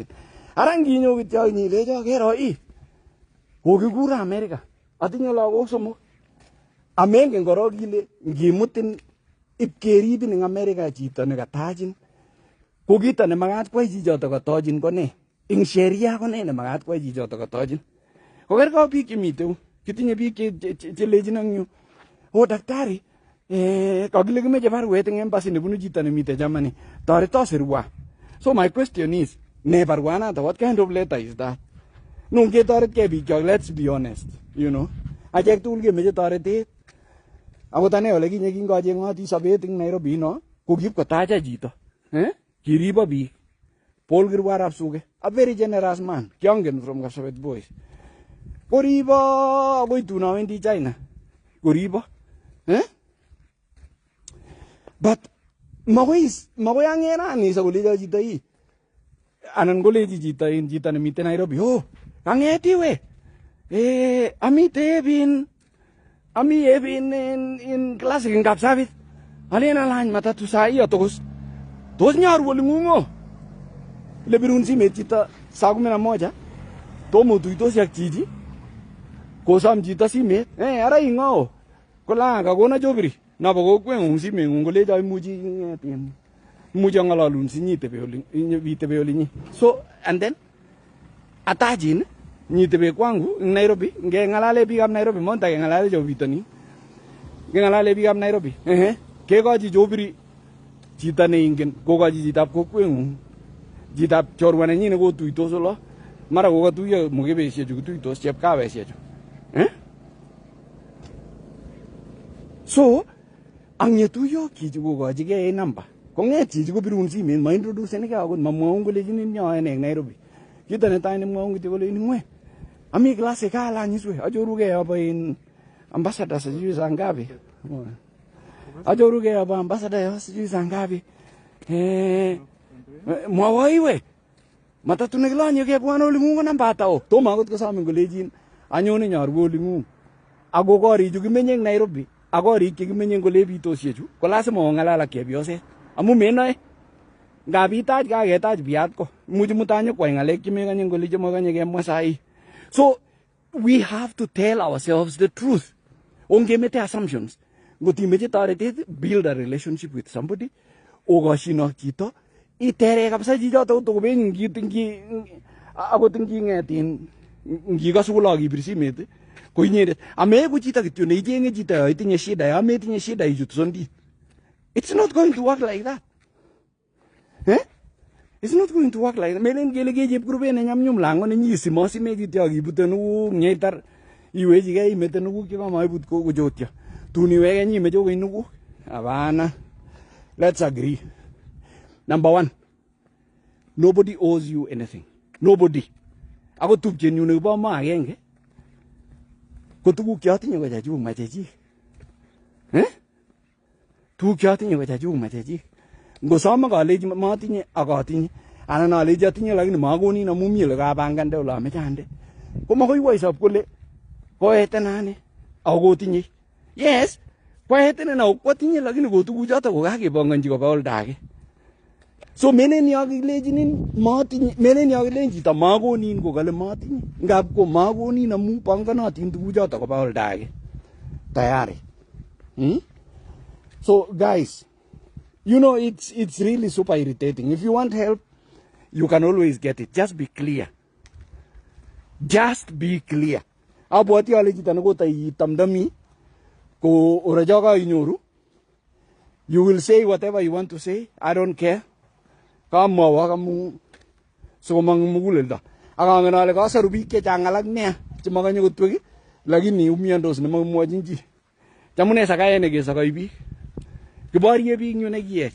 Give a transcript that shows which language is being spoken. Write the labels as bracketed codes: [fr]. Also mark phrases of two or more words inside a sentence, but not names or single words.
[kln] aranginyo kityo nyilejo kero kokikura America atinye lagok somok amengen korok kile ngimutin ipkeribin ing America chito nekatachin ko kito nemakat kwai chichoto katochin ko ne ing sheria ko ne nemakat kwai chichoto katochin kokerko biik chemite kitinye biik chelechin ang yu daktari kakile kimeche barwet ing embassy nebunu chito nemite Germany toreto sirwa. [en] So my question is [kln] ne barwanato, [en] what kind of letter is that? [kln] Nung ketoretkei biik chok, [en] let's be honest, [kln] achek tugul kemeche toretet akot ane ole kinye kingacheng'oti sobet ing Nairobi ko kipkotacha chito kiribo biik Paul Kirwarap Suge, [en] a very generous man, [kln] kiangen [en] from Kapsabet boys. [kln] Koribo akoi tun awendi China koribo but makoi ang'erani sa kolecho chito anan kolechi chito nemite Nairobi kang'et iwe amite ebin in classic in Kapsabet alen alany matatu saa tos nyoru oling'ung'o le birun simet chito saa 11 tomo tuitosi ak chichi kosom chito simet ara ing'oo kola kakona chobiri nabo kokweng'ung simeng'ung kolecho imuchi ang'ololun nyitebe olinyi. [en] So and then [kln] atachin nyitebe kwangu ing Nairobi ngeng'alale biikab Nairobi monta keng'alale chobitonin ngeng'alale biikab Nairobi kekochi chobiri chito neingen kokochi chitab kokweng'ung chitab chorwa nenyi nekotuitos olo mara kokatuiyo mukebeshechu kotuitos chepkaweshechu so ang yetuiyo chichi kokochigei namba kong'et chichi kobirun simet maintroducenikei akot mamwaun kolechinin nyoen eng Nairobi. Kito netai nemwaun kityo koleini ng'we ami klasi kalany iswe achorugei abo in ambassador [sw] sijui saa ngapi [kln] achorugei abo ambassador [sw] sijui saa ngapi [kln] mwawa iwe matatu nekilonye kebwane oling'ung ko namba ata tomo akot kosomin kolechin anyone nyorwe oling'ung ako korichu kimenye eng Nairobi ak korik chekimenye ngole bitosiechu ko lasima ong'alal ak chepyoset amu menoe ngap itach kaketach biat ko imuchi mutanyo kwai ng'alek chemekanye ngole chemakanye kemwa sahi. [en] So we have to tell ourselves the truth. [kln] Ongemete assumptions. Ngot imeche toretet [en] build a relationship with somebody [kln] okoshinok chito itere kabisa chichoto kotokobenyi akot nging'etin ngikasu kolo kibir simet ko inyendet ameku chito kityo neicheng'e chito yo itinye shida yo metinye shida ichut sondit. [en] It's not going to work like that. It's not going to work like that. [kln] Melen kele ke chepkurubet nenyamnyum lango nenyisi mosime kityo akibute nukuk nyeitar iwechigei imete nukuk chekamaibut kochotyo tun iweke nyimeche kokeny nukuk. [en] Hapana. Let's agree. Number one, nobody owes you anything. Nobody. [kln] Ako tupchenyu nekibo mo agenge ko tuguk chotinye ko chachuk ma chechik. Tuguk chotinye ko chachuk ma chechik. Ngosome kalechi matinye ak atinye anan alechi atinye lakini makonin amu mi ole kabangande ole ameche ande ko makoi woisop kole koetenane ako kotinye. Yes, koetenen ako kwatinye lakini ko tuguchoto ko kakebongonchi koba [en] olda age. [kln] So melen yo kilechinin matinye, melen yo kilechin chito makonin ko kale matinye ngap ko makonin amu bonganotin tuguchoto koba [en] olda age [kln] tayari. [en] So guys, you know, it's really super irritating. If you want help, you can always get it. Just be clear. Just be clear. [kln] Abwati ale chito nekotai tamdami ko orajoka inyoru. [en] You will say whatever you want to say. I don't care. [kln] Kamwawa kamu sokomang muguleldo. Akangen ale kasaru biik chechang alak nea chemakanye kotwek lakini umiandos nemamwochin chi. Chamune sakae nekesokoi biik. Kiborye biik nyu nekiech.